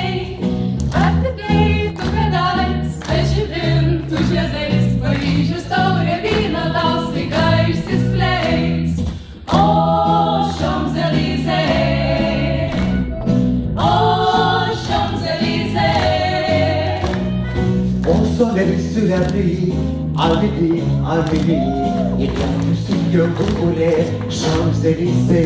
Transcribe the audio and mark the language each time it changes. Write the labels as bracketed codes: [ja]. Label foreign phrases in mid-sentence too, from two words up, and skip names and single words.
[lt] Ar tikėjai tu kadais, kad žibintų žiedais Paryžius taurė vyno tau staiga išsiskleis? O, [fr] Champs-Élysées, o, Champs-Élysées. Au soleil sur la pluie, à minuit, il y a tout ce que vous voulez, Champs-Élysées.